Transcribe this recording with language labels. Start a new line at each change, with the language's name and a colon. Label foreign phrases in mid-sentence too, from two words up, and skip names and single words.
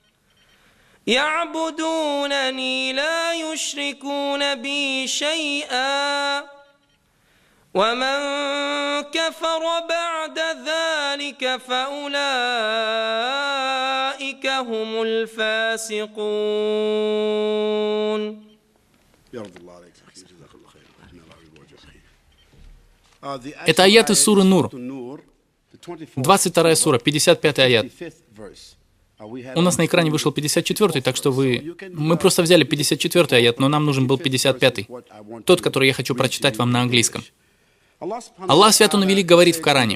Arabic: يعبدونني لا يشركون بي شيئا ومن كفر بعد ذلك فأولئك هم الفاسقون.
Russian: Это аят из суры Нур, 22 сура, 55 аят. У нас на экране вышел 54-й, так что мы просто взяли 54-й аят, но нам нужен был 55-й. Тот, который я хочу прочитать вам на английском. Аллах Свят Он Велик говорит в Коране.